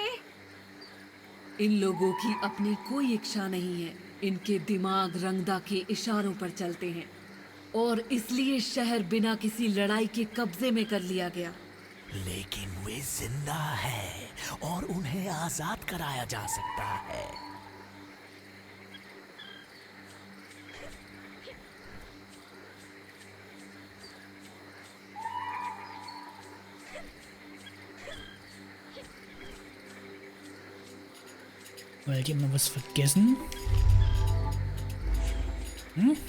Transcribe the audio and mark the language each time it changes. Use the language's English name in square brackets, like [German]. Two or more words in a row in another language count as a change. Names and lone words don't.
[Hindi] इन लोगों की अपनी कोई इच्छा नहीं है। इनके दिमाग रंगदा के इशारों पर चलते हैं और इसलिए शहर बिना किसी लड़ाई के कब्जे में कर लिया गया। लेकिन वे जिंदा है और उन्हें आजाद कराया जा सकता है। [German] Weil die haben noch was vergessen. Hm?